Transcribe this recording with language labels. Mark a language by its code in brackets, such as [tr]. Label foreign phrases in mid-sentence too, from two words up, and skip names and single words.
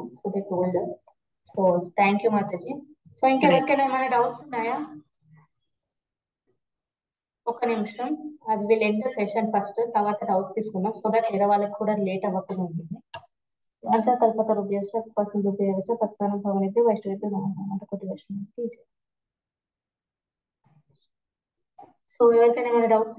[en] So they told. So thank you మాతాజీ. సో [te] ఇంకెవరికైనా ఏమైనా డౌట్స్ ఉన్నాయా? ఒక్క నిమిషం, అది [en] will end the session first, [te] తర్వాత డౌట్స్ తీసుకుందాం. [en] so that [te] వేరే వాళ్ళకి కూడా లేట్ అవ్వకుండా ఉంటుంది. [sa] కల్పతరుభ్యశ్చ కృపాసింధుభ్యశ్చ పతితానాం పావనేభ్యో వైష్ణవేభ్యో నమః. అంతకోటి వైష్ణవేభ్యో. [te] సో ఎవరికైనా ఏమైనా డౌట్స్